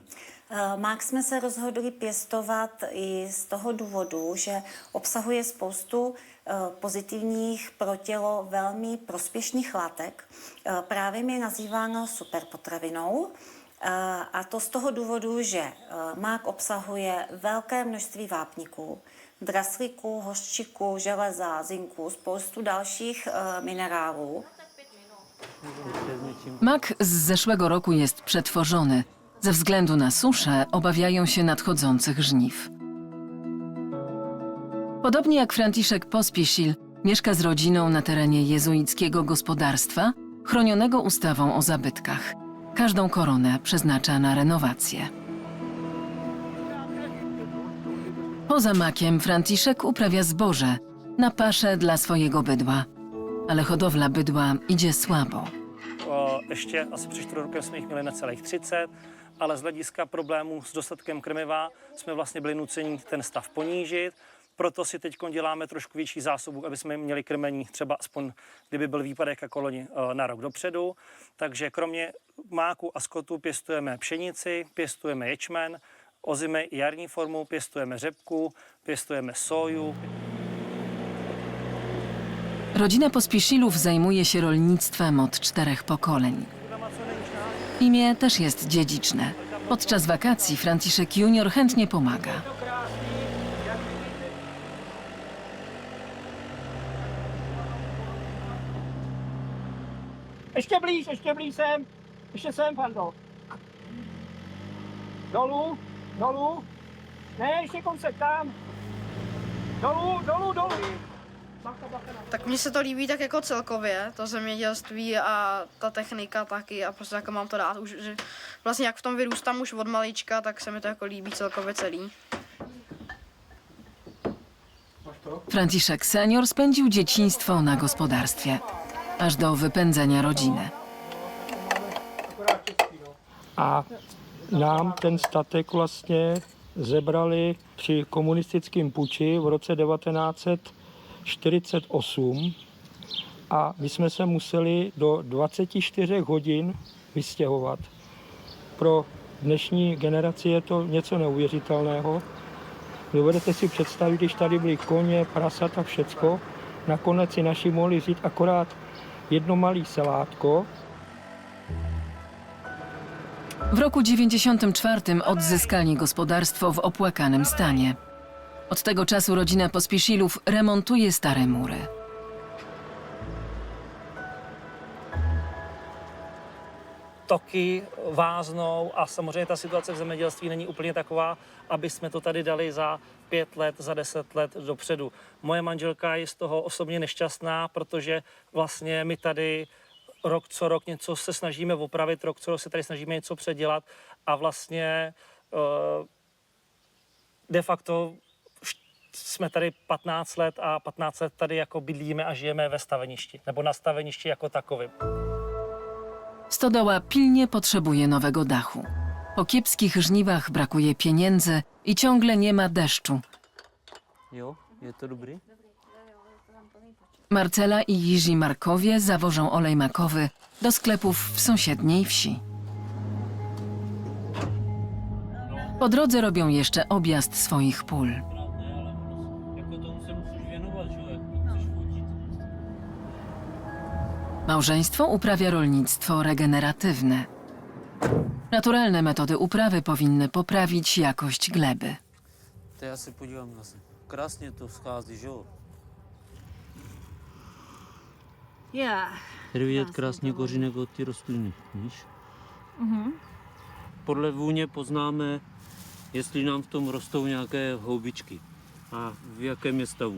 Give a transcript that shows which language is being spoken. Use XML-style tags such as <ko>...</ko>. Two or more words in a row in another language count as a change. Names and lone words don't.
<cs>Mák jsme se rozhodli pěstovat i z toho důvodu, že obsahuje spoustu pozitivních pro tělo velmi prospěšných látek. Právě je nazýváno superpotravinou. A to z toho důvodu, že mák obsahuje velké množství vápníků, draslíku, hořčiku, železa, zinku, spoustu dalších minerálů.</cs> <pl>Mak z zeszłego roku jest przetworzony. Ze względu na suszę obawiają się nadchodzących żniw. Podobnie jak Franciszek Pospieszil, Mieszka z rodziną na terenie jezuickiego gospodarstwa, chronionego ustawą o zabytkach. Każdą koronę przeznacza na renowację. Poza makiem Franciszek uprawia zboże na paszę dla swojego bydła. Ale hodowla bydła idzie słabo.</pl> <cs>Ještě asi před 4 rokem jsme jich měli necelých 30, ale z hlediska problémů s dostatkem krmiva jsme vlastně byli nuceni ten stav ponížit. Proto si teď děláme trošku větší zásobu, aby jsme měli krmení třeba aspoň, kdyby byl výpadek jako loni na rok dopředu. Takže kromě máku a skotu pěstujeme pšenici, pěstujeme ječmen, ozimy i jarní formu, pěstujeme řepku, pěstujeme soju.</cs> <pl>Rodzina Pospiszilów zajmuje się rolnictwem od 4 pokoleń. Imię też jest dziedziczne. Podczas wakacji Franciszek Junior chętnie pomaga.</pl> <cs>Ještě blíž sem. Ještě sem, Fando. Dolů. Ne, ještě kousek tam. Dolů. Tak mně se to líbí tak jako celkově, to zemědělství a ta technika taky a prostě jako mám to rád už, že vlastně jak v tom vyrůstám už od malička, tak se mi to jako líbí celkově celý.</cs> <pl>Franciszek senior spędził dzieciństwo na gospodarstwie, aż do wypędzenia rodziny.</pl> <cs>A nám ten statek vlastně zebrali při komunistickém puči v roce 1948 a my jsme se museli do 24 hodin vystěhovat. Pro dnešní generaci je to něco neuvěřitelného. Dovedete si představit, když tady byly koně, prasata, všecko. Nakonec si naši mohli říct akorát jedno malé salátko.</cs> <pl>W roku 94 odzyskali gospodarstwo w opłakanym stanie. Od tego czasu rodzina Pospiszilów remontuje stare mury.</pl> <cs>Toky váznou a samozřejmě ta situace v zemědělství není úplně taková, aby jsme to tady dali za 5 let, za 10 let dopředu. Moje manželka je z toho osobně nešťastná, protože vlastně my tady rok co rok něco se snažíme opravit, rok co rok se tady snažíme něco předělat a vlastně de facto jsme tady 15 let a 15 let tady jako bydlíme a žijeme ve staveništi, nebo na staveništi jako takovým.</cs> <pl>Stodoła pilnie potrzebuje nowego dachu. Po kiepskich żniwach brakuje pieniędzy i ciągle nie ma deszczu.</pl> <cs>Jo, je to dobrý?</cs> <pl>Marcela i Jiří Markowie zawożą olej makowy do sklepów w sąsiedniej wsi. Po drodze robią jeszcze objazd swoich pól.</pl> <cs>Jako tomu se musíš věnovat, že jo, jak chceš fotit.</cs> <pl>Małżeństwo uprawia rolnictwo regeneratywne. Naturalne metody uprawy powinny poprawić jakość gleby.</pl> <cs>To já se podívám zase. Krásně to schází, že jo? Tady vidět krásně kořínek od ty rostliny, víš? Podle vůně poznáme, jestli nám v tom rostou nějaké houbičky a v jakém je stavu.</cs>